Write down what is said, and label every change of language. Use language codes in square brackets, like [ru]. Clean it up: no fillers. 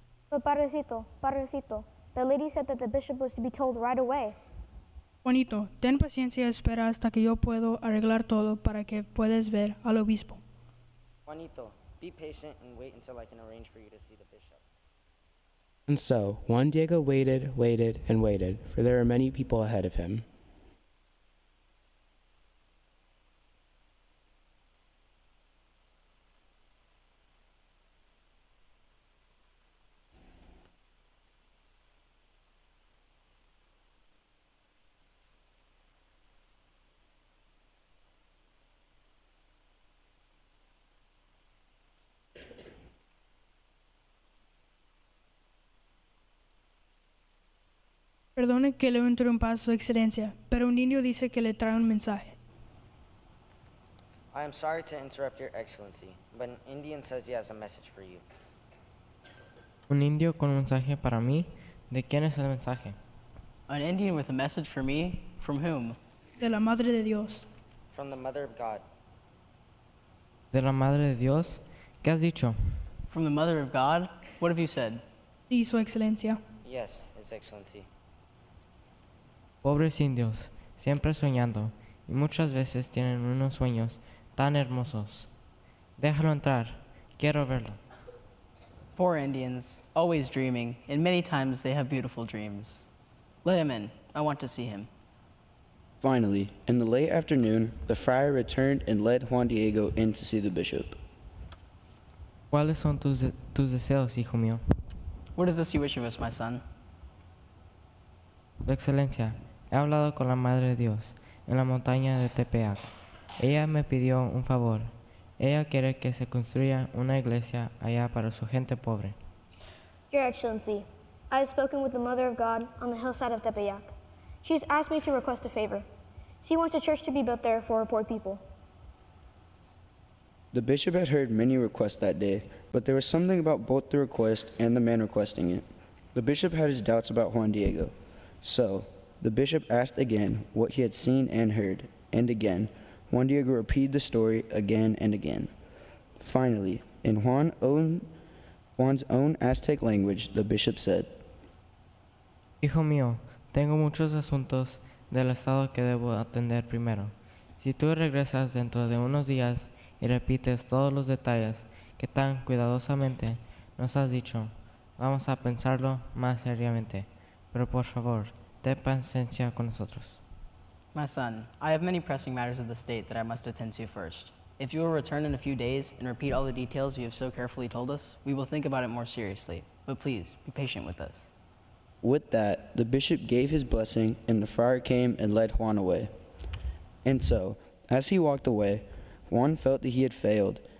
[en] But Padrecito, the lady said that the bishop was to be told right away. [es] Juanito, ten paciencia y espera hasta que yo puedo arreglar todo para que puedas ver al obispo. [en] Juanito, be patient and wait until I can arrange for you to see the bishop. And so Juan Diego waited, and waited, for there were many people ahead of him. [es] Perdone que le interrumpa, Su Excelencia, pero un niño dice que le trae un mensaje. [en] I am sorry to interrupt Your Excellency, but an Indian says he has a message for you. [es] Un indio con un mensaje para mí. ¿De quién es el mensaje? [en] An Indian with a message for me? From whom? [es] De la Madre de Dios. [en] From the Mother of God. [es] ¿De la Madre de Dios? ¿Qué has dicho? [en] From the Mother of God? What have you said? [es] Sí, Su Excelencia. [en] Yes, His Excellency. [es] Pobres indios, siempre soñando, y muchas veces tienen unos sueños tan hermosos. Déjalo entrar, quiero verlo. [en] Poor Indians, always dreaming, and many times they have beautiful dreams. Let him in. I want to see him. Finally, in the late afternoon, the friar returned and led Juan Diego in to see the bishop. [es] ¿Cuáles son tus deseos, hijo mío? [en] What is this you wish of us, my son? [es] Su Excelencia, he hablado con la Madre de Dios en la montaña de Tepeyac. Ella me pidió un favor. Ella quiere que se construya una iglesia allá para su gente pobre. [en] Your Excellency, I have spoken with the Mother of God on the hillside of Tepeyac. She has asked me to request a favor. She wants a church to be built there for her poor people. The bishop had heard many requests that day, but there was something about both the request and the man requesting it. The bishop had his doubts about Juan Diego. So, the bishop asked again what he had seen and heard, and again, Juan Diego repeated the story again and again. Finally, in Juan's own Aztec language, the bishop said, [es] Hijo mío, tengo muchos asuntos del estado que debo atender primero. Si tú regresas dentro de unos días y repites todos los detalles que tan cuidadosamente nos has dicho, vamos a pensarlo más seriamente. Pero por favor, ten paciencia con nosotros. [en] My son, I have many pressing matters of the state that I must attend to first. If you will return in a few days and repeat all the details you have so carefully told us, we will think about it more seriously. But please, be patient with us. With that, the bishop gave his blessing, and the friar came and led Juan away. And so, as he walked away, Juan felt that he had failed.